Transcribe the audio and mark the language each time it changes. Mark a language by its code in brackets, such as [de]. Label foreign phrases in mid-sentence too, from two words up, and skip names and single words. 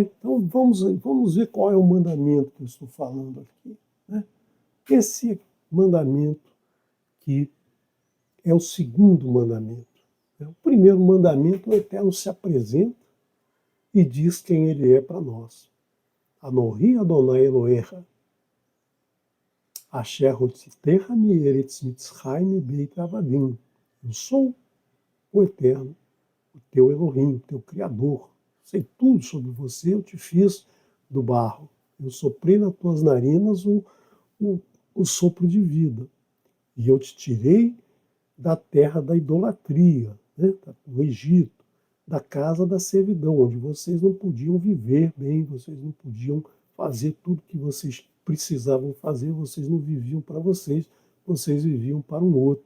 [pt] Então vamos ver qual é o mandamento que eu estou falando aqui, né? Esse mandamento que é o segundo mandamento. O primeiro mandamento, o Eterno se apresenta e diz quem ele é para nós. [he] אנכי יהוה אלהיך, אשר הוצאתיך מארץ מצרים בית עבדים. [pt] Eu sou o Eterno, o teu Elohim, o teu Criador. Sei tudo sobre você, eu te fiz do barro. Eu soprei nas tuas narinas o sopro de vida. E eu te tirei da terra da idolatria, né, do Egito, da casa da servidão, onde vocês não podiam viver bem, vocês não podiam fazer tudo que vocês precisavam fazer, vocês não viviam para vocês, vocês viviam para um outro.